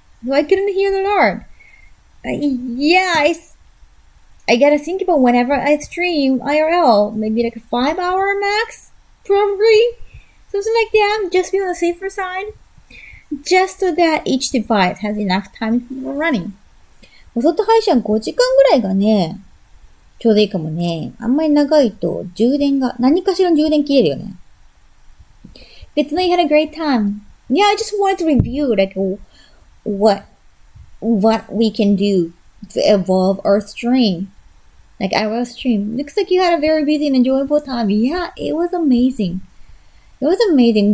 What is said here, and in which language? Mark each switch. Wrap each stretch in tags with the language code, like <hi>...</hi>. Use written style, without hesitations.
<en>so I couldn't hear the Lord. Yeah, I gotta think about whenever I stream IRL, maybe like a 5 hour max, probably something like that. Just be on the safer side, just so that each device has enough time for running.</en> <ja>外配信5時間ぐらいがね、ちょうどいいかもね。あんまり長いと充電が、何かしらの充電切れるよね。</ja> <en>But tonight you had a great time. Yeah, I just wanted to review like what we can do to evolve our stream. Like our stream. Looks like you had a very busy and enjoyable time. Yeah, it was amazing. It was amazing.</en>